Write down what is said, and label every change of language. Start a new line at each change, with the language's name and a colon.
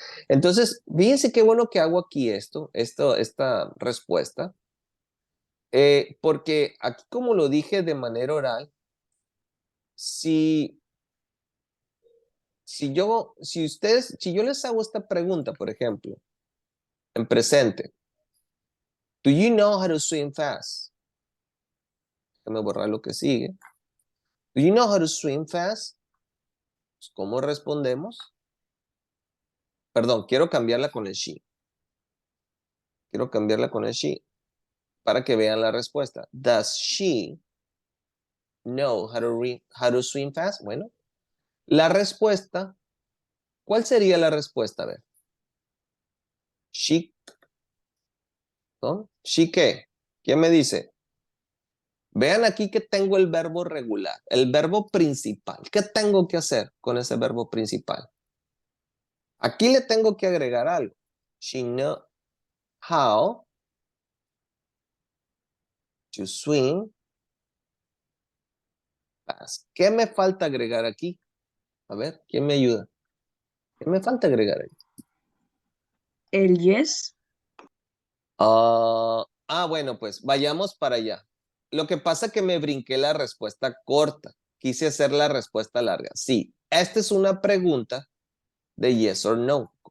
Spanish: Entonces, fíjense qué bueno que hago aquí esta respuesta, porque aquí como lo dije de manera oral, si si yo les hago esta pregunta, por ejemplo, en presente,
English: do you know how to swim fast?
Spanish: Déjame borrar lo que sigue.
English: Do you know how to swim fast?
Spanish: Pues, ¿cómo respondemos? Perdón, quiero cambiarla con el she. Quiero cambiarla con el she para que vean la respuesta.
English: Does she know how to swim fast?
Spanish: Bueno, la respuesta, ¿cuál sería la respuesta? A ver. She, ¿no? ¿She qué? ¿Quién me dice? Vean aquí que tengo el verbo regular, el verbo principal. ¿Qué tengo que hacer con ese verbo principal? Aquí le tengo que agregar algo.
English: She knows how to swim fast.
Spanish: ¿Qué me falta agregar aquí? A ver, ¿quién me ayuda? ¿Qué me falta agregar ahí? El yes. Bueno, pues vayamos para allá. Lo que pasa es que me brinqué la respuesta corta. Quise hacer la respuesta larga. Sí, esta es una pregunta de
English: yes or no.